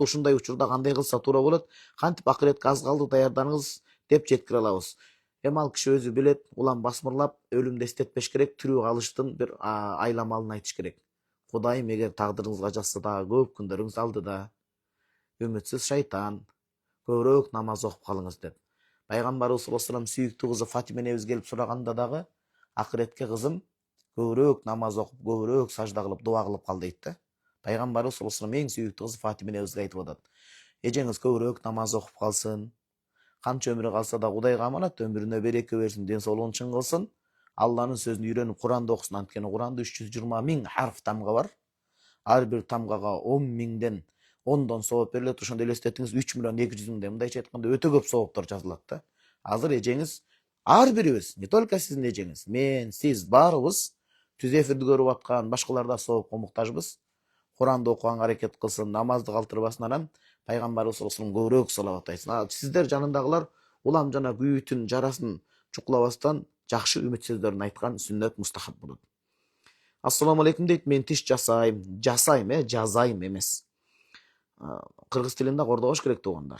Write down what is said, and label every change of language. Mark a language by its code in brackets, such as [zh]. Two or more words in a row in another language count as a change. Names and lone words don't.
[ky] Ушундай учурда кандай кылса туура болот? Кантип акыретке аз калды, даярданыңыз деп жеткире алабыз. Эми ал киши өзү билет, улам басмырлап, өлүмдү эстетпеш керек, тирүү калыштын бир айламалын айтыш керек. Кудайым эгер тагдырыңызга жазса дагы көп күндөрүңүз алдыда. Үмүтсүз шайтан, көбүрөөк намаз окуп калыңыз деп. Пайгамбарыбыз [ar] صلى الله عليه وسلم [ky] сүйүктүү кызы Фатима энебиз келип сураганда дагы акыретке кызым көбүрөөк намаз окуп, көбүрөөк сажда кылып, дуа кылып кал дейт да. Пайгамбарыбыз [ar] صلى الله عليه وسلم [ky] эң сүйүктүү кызы Фатима энебизге айтып атат: эжеңиз көбүрөөк намаз окуп калсын. Канча өмүрү калса да Кудайга аманат, өмүрүнө береке берсин, ден соолугун чың кылсын. Алланын сөзүн үйрөнүп Куранды окусын. Анткени Куранда 320 миң харф тамга бар. Ар бир тамгага 10 миңден 10дон сооп берилет. Ошондо элестетиңиз, 3.200.000 мындайча айтканда өтө көп сооптор жазылат да. Азыр эжеңиз, ар бирибиз, [ru] не только [ky] сиздин эжеңиз, мен, сиз баарыбыз түз эфирди көрүп аткан башкалар да соопко муктажбыз. Куранды окуганга аракет кылсын, намазды калтырбасын. Анан Пайгамбарыбыз [ar] صلى الله عليه وسلم [ky] көбүрөөк салават айтсын. Сиздер жанындагылар улам жана күйүүтүн жарасын чукулабастан жакшы үмүт сөздөрүн айткан сүннөт мустахаб болот. [ar] السلام عليكم дейт. [ky] Мен тиш жасайм, жазайм эмес. Кыргыз тилинде кордогош керек туугандар.